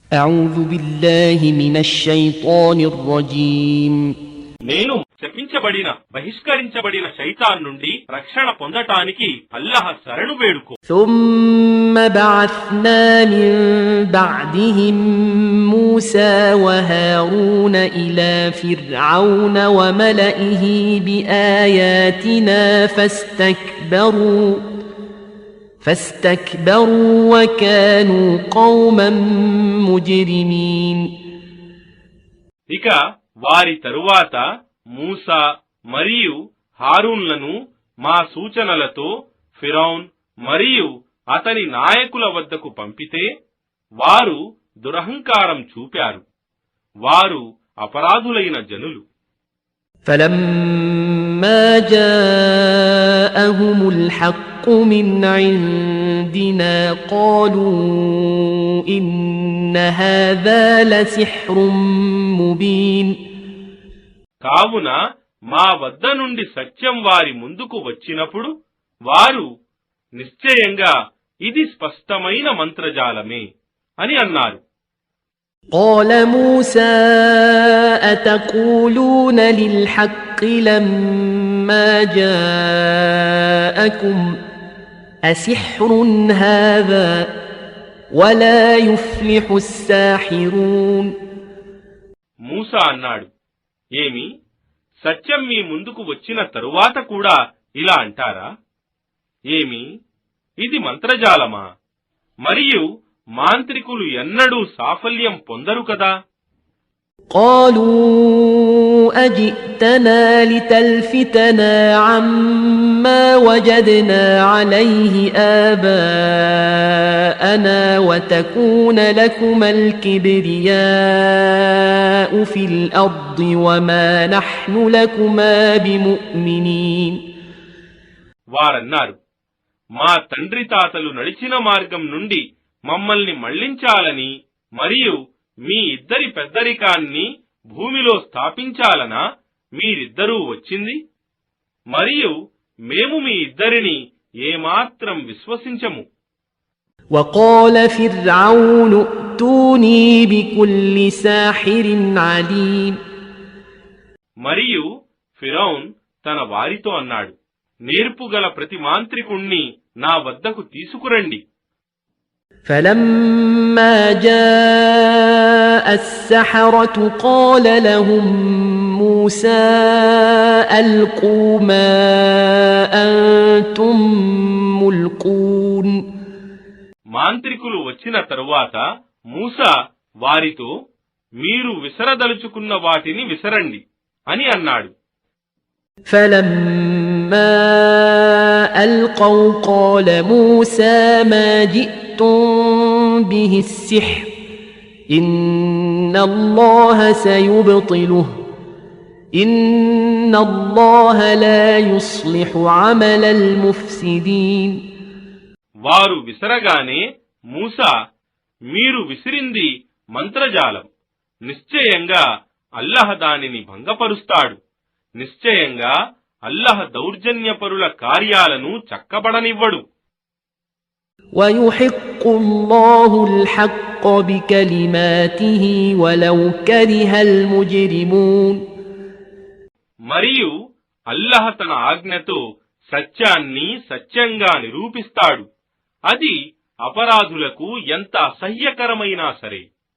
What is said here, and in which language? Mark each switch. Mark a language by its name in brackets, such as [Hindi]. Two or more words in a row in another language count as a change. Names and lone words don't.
[Arabic] أعوذ بالله من الشيطان الرجيم [Telugu] నేను శపించబడిన బహిష్కరించబడిన శైతాన్ నుండి రక్షణ పొందటానికి అల్లాహ్ శరణు వేడుకో. [Arabic] ثم بعثنا من بعدهم موسى وهارون إلى فرعون وملئه بآياتنا فاستكبروا وكانوا قوما مجرمين. [Telugu] ఇక వారి తరువాత మూసా మరియు హారూన్లను మా సూచనలతో ఫిరౌన్ మరియు అతని నాయకుల వద్దకు పంపితే వారు దురహంకారం చూపారు. వారు అపరాధులైన జనులు. [Arabic] فلما جاءهم الحق من عندنا قالوا إن هذا لسحر مبين. [Telugu] కావున మా వద్ద నుండి సత్యం వారి ముందుకు వచ్చినప్పుడు వారు నిశ్చయంగా ఇది స్పష్టమైన మంత్రజాలమే అని అన్నారు. [Arabic] قال موسى أتقولون للحق لما جاءكم أسحر هذا ولا يفلح الساحرون. [Telugu] మూసా అన్నాడు, ఏమి సత్యం మీ ముందుకు వచ్చిన తరువాత కూడా ఇలా అంటారా? ఏమి ఇది మంత్రజాలమా? మరియు మాంత్రికులు ఎన్నడూ సాఫల్యం పొందరు కదా. [Arabic] قالوا أجئتنا لتلفتنا عما وجدنا عليه آباءنا وتكون لكما الكبرياء في الأرض وما نحن لكما بمؤمنين. [Telugu] వారన్నారు, మా తండ్రి తాతలు నడిచిన మార్గం నుండి మమ్మల్ని మళ్లించాలని మరియు మీ ఇద్దరి పెద్దరికాన్ని భూమిలో స్థాపించాలనా మీరిద్దరూ వచ్చింది? మరియు మేము మీ ఇద్దరిని ఏమాత్రం విశ్వసించము. [Arabic] وقال فرعون ائتوني بكل ساحر عليم. [Telugu] మరియు ఫిరౌన్ తన వారితో అన్నాడు, నేర్పుగల ప్రతి మాంత్రికుణ్ణి నా వద్దకు తీసుకురండి. [Arabic] فلما جاء السحرة قال لهم موسى ألقوا ما أنتم ملقون. [Telugu] మాంత్రికులు వచ్చిన తరువాత మూసా వారితో మీరు విసరదలుచుకున్న వాటిని విసరండి అని అన్నాడు. [Arabic] فلما ألقوا قال موسى ما جئتم به السحر إن الله سيبطله إن الله لا يصلح عمل المفسدين. [Telugu] వారు విసరగానే మూసా, మీరు విసిరింది మంత్రజాలం, నిశ్చయంగా అల్లాహ్ దానిని భంగపరుస్తాడు. నిశ్చయంగా అల్లాహ్ దౌర్జన్యపరుల కార్యాలను చక్కబడనివ్వడు. [Arabic] ويحق الله الحق بكلماته ولو كره المجرمون. [Telugu] మరియు అల్లాహ్ తన ఆజ్ఞతో సత్యాన్ని సత్యంగా నిరూపిస్తాడు. అది అపరాధులకు ఎంత అసహ్యకరమైనా సరే.